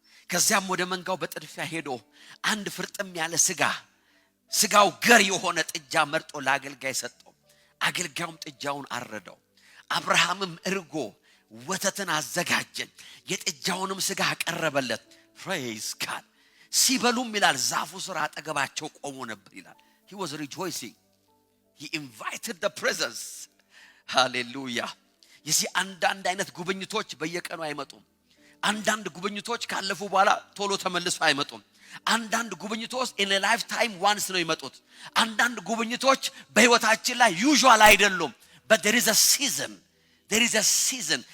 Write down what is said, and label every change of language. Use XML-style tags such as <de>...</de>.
<am>ከዚያም ወደ መንጋው በጥድፊያ ሄዶ አንድ ፍርጥም ያለ ስጋው ገር የሆነ ጥጃ መርጦ ለአገልጋይ ሰጠው። አገልጋዩም ጥጃውን አረደው። አብርሃምም እርጎ ወተትን አዘጋጀ፣ የጥጃውንም ስጋ አቀረበለት።</am> <en>Praise God.</en> <am>ሲበሉም ይላል ዛፉ ስር አጠገባቸው ቆሞ ነበር ይላል።</am> <en>He was rejoicing. He invited the presence. Hallelujah.</en> <am>ይህ አንዳንድ አይነት ጉብኝቶች በየቀኑ አይመጡም። አንዳንድ ጉብኝቶች ካለፉ በኋላ ቶሎ ተመልሰው አይመጡም። አንዳንድ ጉብኝቶች</am> <en>in a lifetime once</en> <am>ነው የሚመጡት። አንዳንድ ጉብኝቶች በህይወታችን ላይ usual አይደሉም።</am> <en>But there is a season.</en> <am>There is a season.</am>